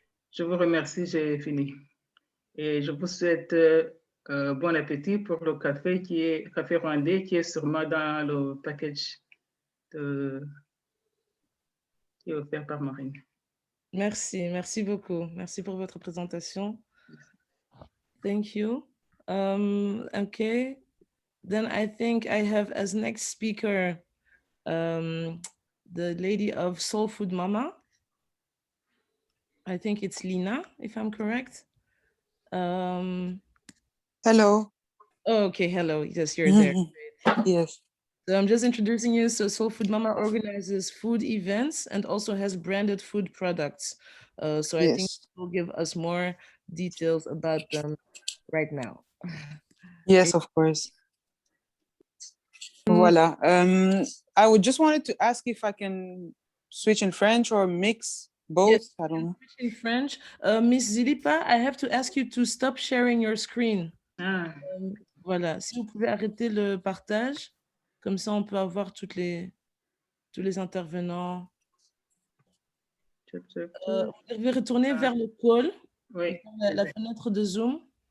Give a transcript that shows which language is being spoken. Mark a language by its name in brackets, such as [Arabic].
[French] Je vous remercie, j'ai fini. Et je vous souhaite bon appétit pour le café café rwandais qui est sûrement dans le package qui est offert par Marine. Merci, merci beaucoup. Merci pour votre présentation. [English] Thank you. Okay, then I think I have as next speaker the lady of Soul Food Mama. I think it's Lina, if I'm correct. Hello. Oh, okay, hello. Yes, you're there. Yes. So I'm just introducing you. So Soul Food Mama organizes food events and also has branded food products. So I think you'll give us more details about them right now. Yes, of course. Voila. I would just wanted to ask if I can switch in French or mix both. Yes, I don't know. In French. Miss Zilipa, I have to ask you to stop sharing your screen. [French] Voilà. Si vous pouvez arrêter le partage, comme ça on peut avoir tous les intervenants. Vous devez retourner vers le call, la fenêtre de Zoom.